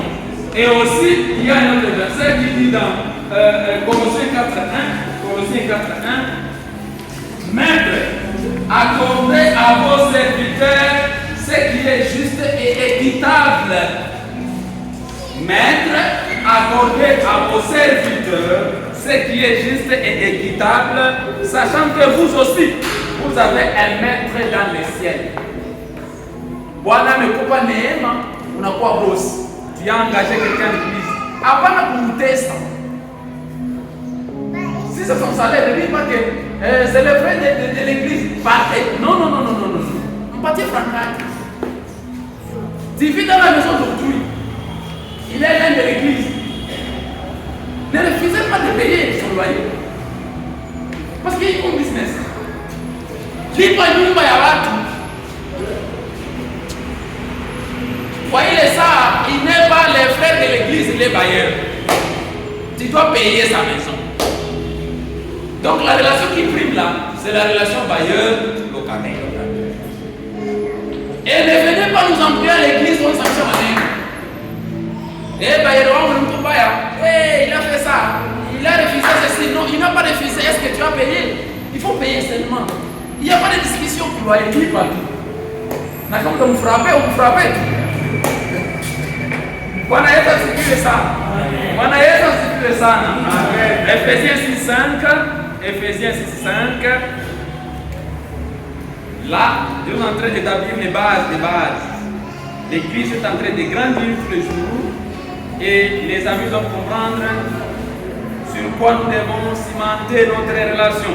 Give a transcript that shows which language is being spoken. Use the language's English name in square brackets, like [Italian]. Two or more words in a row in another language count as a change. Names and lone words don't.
[French] Et aussi, il y a un autre verset qui dit dans Colossiens 4.1, Colossiens 4.1, Maître, accordez à vos serviteurs ce qui est juste et équitable. Maître, accordez à vos serviteurs ce qui est juste et équitable, sachant que vous aussi, vous avez un maître dans les ciels. [Swahili] Bwana amekupa neema, unakuwa boss. [French] Tu as engagé quelqu'un d'église. [Swahili] Hapana kumtesa. [French] Si c'est son salaire, ne dis pas que c'est le frère de l'église. Partez. Non. Partez francaille. Tu vis dans la maison d'autrui. Il est l'un de l'église. Ne refusez pas de payer son loyer. Parce qu'il est un business. Dis pas [Swahili] nyumba ya watu. [French] Voyez ça, il n'est pas les frères de l'église, il est bailleur. Tu dois payer sa maison. Donc la relation qui prime là, c'est la relation bailleur-locataire. Et ne venez pas nous envoyer à l'église pour sanction à nous. Eh bailleur, on ne peut pas. Eh, il a fait ça. Il a refusé ceci. Non, il n'a pas refusé. Est-ce que tu as payé? Il faut payer seulement. Il n'y a pas de discussion pour loyer, ni partout. Mais comme vous frappez, vous frappez. [Swahili] Bwana Yesu asifiwe sana. Bwana Yesu asifiwe sana. [French] Efesiens 6:5 Ephésiens 6.5. Là, Dieu est en train d'établir les bases des bases. L'Église est en train de grandir tous les jours et les amis doivent comprendre sur quoi nous devons cimenter notre relation.